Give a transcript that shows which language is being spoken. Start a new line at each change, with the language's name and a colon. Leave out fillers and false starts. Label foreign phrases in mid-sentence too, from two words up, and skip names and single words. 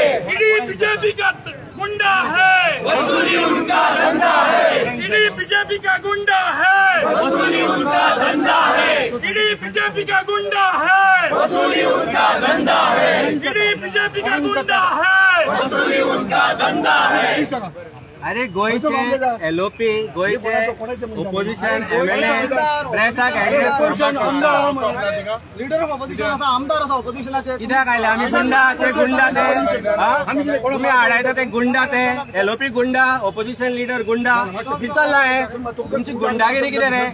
Hindi: ईडी बीजेपी का गुंडा है, वसूली उनका धंधा है। ईडी बीजेपी का गुंडा है, वसूली उनका धंधा है। ईडी बीजेपी का गुंडा है, वसूली उनका धंधा है। ईडी बीजेपी का गुंडा है, वसूली उनका धंधा है।
Konkani: अरे गोयचे एलओपी गोयचे
English: opposition MLA
Konkani: प्रेसाक एड्रेस करपाक
English: leader of opposition
Konkani: असा आमदार असा ऑपोजिशनाचे कित्याक आयले आमी गुंडा ते तुम्ही आडायता ते गुंडा ते एलओपी गुंडा
English: opposition leader
Konkani: गुंडा चल्ला हे तुमची गुंडागिरी कितें रे?